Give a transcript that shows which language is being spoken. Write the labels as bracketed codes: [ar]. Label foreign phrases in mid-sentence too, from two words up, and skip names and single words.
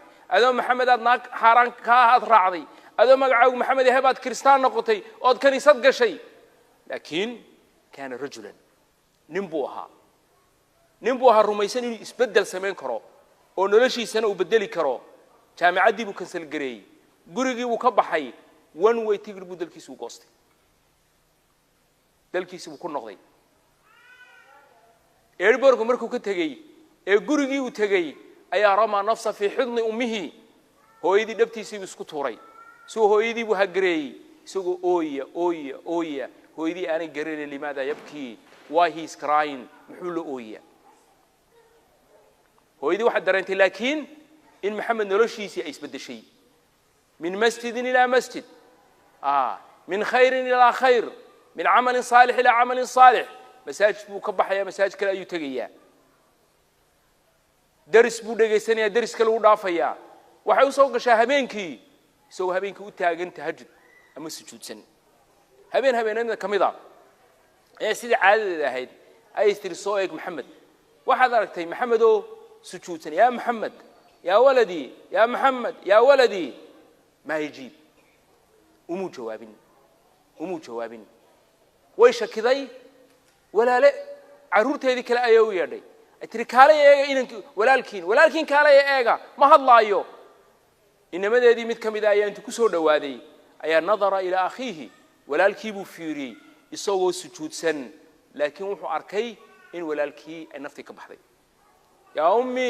[so] adoo maxamedaad naag xaaraan ka aad raacday adoo magacaagu maxamed yahay baad kristaan noqotay ood kaniisad gashay laakiin [ar] كان رجلا [so] nin buu ahaa rumaysan inuu isbedel samayn karo oo noloshiisana uu bedeli karo jaamacadii buu kansal gareeyay gurigii uu ka baxay [en] one way ticket [so] buu dalkiisu goostay dalkiisu ku noqday airborg markuu ka tagay ee gurigii uu tagay ayaa [ar] رمى نفسه في حضن أمه [so] hooyadii dhabtiisii isku tuuray soo hooyadii buu hagareeyay isagoo ooya hooyadii aanay garanay [ar] لماذا يبكي [en] why he is crying [so] muxuu la ooya hooyadii waxa dareentay laakiin in maxamed noloshiisii ay isbedeshay [ar] من مسجد إلى مسجد من خير إلى خير من عمل صالح إلى عمل صالح [so] masaajid buu ka baxaya masaajid kale ayuu tagayaa daris buu dhageysanaya daris kale uu dhaafaya waxa uu soo gashaa habeenkii isagoo habeenkii u taagan tahajjud ama sujuudsan habeenada kamida ee sidii caadada ahayd ay istirso eeg maxamed waxaad aragtay maxamedo sujuudsan [ar] يا محمد يا ولدي يا محمد يا ولدي ما يجيب [so] umu jawaabin way shakiday walaale caruurteedii kale ayay u yeedhay atiri kale eega inankii walaalkiin kale eega ma hadlaayo inamadeedii mid kamida ayaa intu ku soo dhawaaday ayaa [ar] نظر إلى أخيه [so] walaalkii buu fiiriyay isagoo sujuudsan laakiin wuxuu arkay in walaalkii ay nafti ka baxday [ar] يا أمي